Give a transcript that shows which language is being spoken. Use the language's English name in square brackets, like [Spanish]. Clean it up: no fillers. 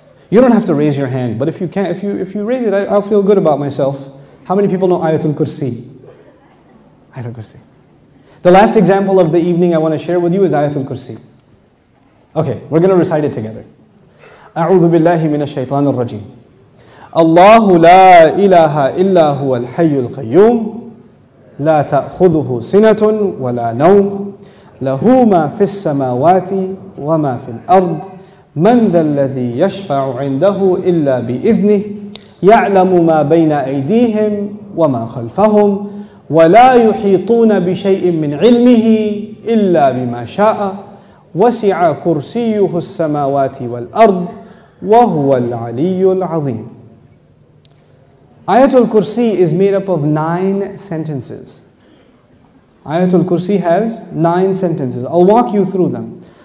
[English] You don't have to raise your hand, but if you can, if you raise it, I'll feel good about myself. How many people know Ayatul Kursi? Ayatul Kursi. The last example of the evening I want to share with you is Ayatul Kursi. Okay, we're going to recite it together. [Arabic] أعوذ بالله من الشيطان الرجيم. الله لا إله إلا هو الحي القيوم لا تأخذه سنة ولا نوم له ما في السماوات وما في الأرض من ذا الذي يشفع عنده إلا بإذنه يعلم ما بين أيديهم وما خلفهم ولا يحيطون بشيء من علمه إلا بما شاء وسع كرسيه السماوات والأرض وهو العلي العظيم. [English] Ayatul Kursi is made up of 9 sentences. Ayatul Kursi has 9 sentences. I'll walk you through them.